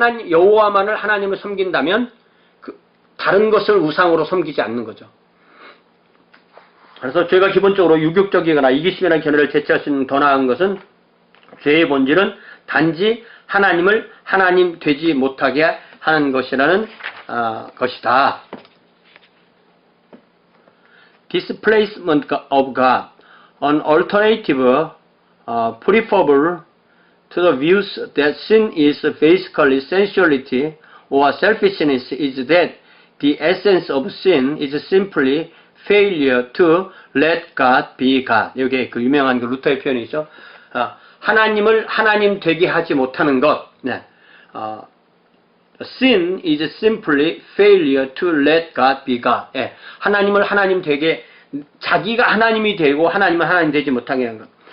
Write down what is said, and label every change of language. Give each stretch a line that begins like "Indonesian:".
Korean: 여호와만을 하나님을 섬긴다면 다른 것을 우상으로 섬기지 않는 거죠. 그래서 죄가 기본적으로 유격적이거나 이기심이라는 견해를 대체할 수 있는 더 나은 것은 죄의 본질은 단지 하나님을 하나님 되지 못하게 하는 것이라는 것이다.
English: Displacement of God, an alternative preferable to the views that sin is basically sensuality or selfishness is that the essence of sin is simply failure to let God be God.
Korean: 이게 그 유명한 그 루터의 표현이죠. 하나님을 하나님 되게 하지 못하는 것. 네.
English: Sin is simply failure to let God be God.
Korean: 예. 하나님을 하나님 되게 자기가 하나님이 되고 하나님은 하나님 되지 못하게 하는 것.